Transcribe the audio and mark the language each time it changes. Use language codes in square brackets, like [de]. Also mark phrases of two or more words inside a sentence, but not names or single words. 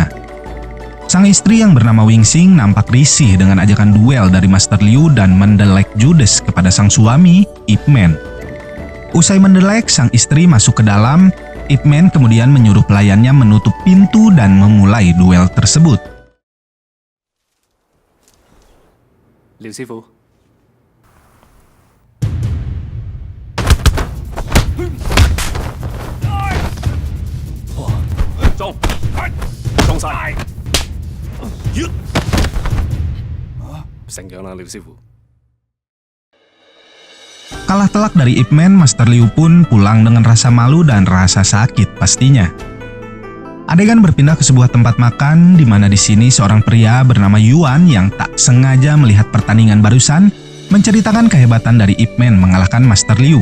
[id] Sang istri yang bernama Wing Xing nampak risih dengan ajakan duel dari Master Liu dan mendelek judes kepada sang suami, Ip Man. Usai mendelek, sang istri masuk ke dalam. Ip Man kemudian menyuruh pelayannya menutup pintu dan memulai duel tersebut. Liu Sifu. [yue] 中，中晒，成長啦，廖師傅。 [id] Kalah telak dari Ip Man, Master Liu pun pulang dengan rasa malu dan rasa sakit pastinya. Adegan berpindah ke sebuah tempat makan di mana di sini seorang pria bernama Yuan yang tak sengaja melihat pertandingan barusan menceritakan kehebatan dari Ip Man mengalahkan Master Liu.